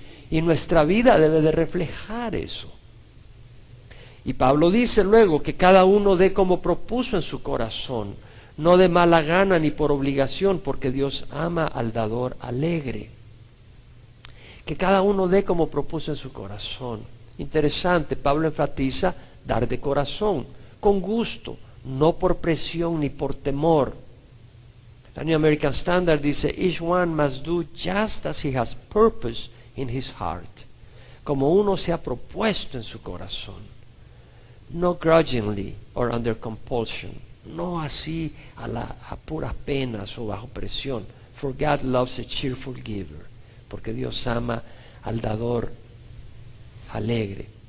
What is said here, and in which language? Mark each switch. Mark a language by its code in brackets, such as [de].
[es] Y nuestra vida debe de reflejar eso. Y Pablo dice luego que cada uno dé como propuso en su corazón, no de mala gana ni por obligación, porque Dios ama al dador alegre. Que cada uno dé como propuso en su corazón. Interesante, Pablo enfatiza dar de corazón, con gusto, no por presión ni por temor. La New American Standard dice, [en] each one must do just as he has purpose in his heart. [es] Como uno se ha propuesto en su corazón. [en] No grudgingly or under compulsion. [es] No así a puras penas o bajo presión. [en] For God loves a cheerful giver. [es] Porque Dios ama al dador alegre.